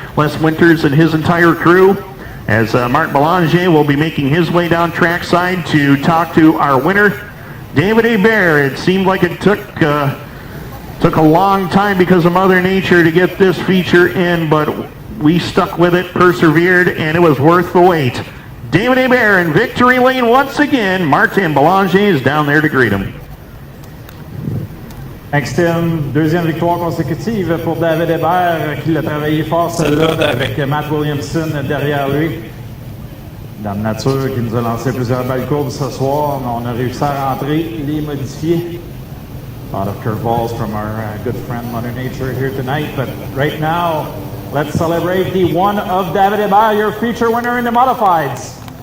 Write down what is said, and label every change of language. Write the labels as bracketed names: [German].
[English] Les Winters and his entire crew. As Mark Belanger will be making his way down trackside to talk to our winner, David Hebert. It seemed like it took a long time because of Mother Nature to get this feature in, but we stuck with it, persevered, and it was worth the wait. David Hebert in victory lane once again. Martin Belanger is down there to greet him. Thanks, Tim. [French] Deuxième victoire consécutive pour David Hebert, qui l'a travaillé fort celle-là avec Matt Williamson derrière lui. Dame Nature qui nous a lancé plusieurs belles courbes ce soir, mais on a réussi à rentrer, les modifier. [English] A lot of curveballs from our good friend Mother Nature here tonight, but right now, let's celebrate the one of David Hebert, your feature winner in the modifieds.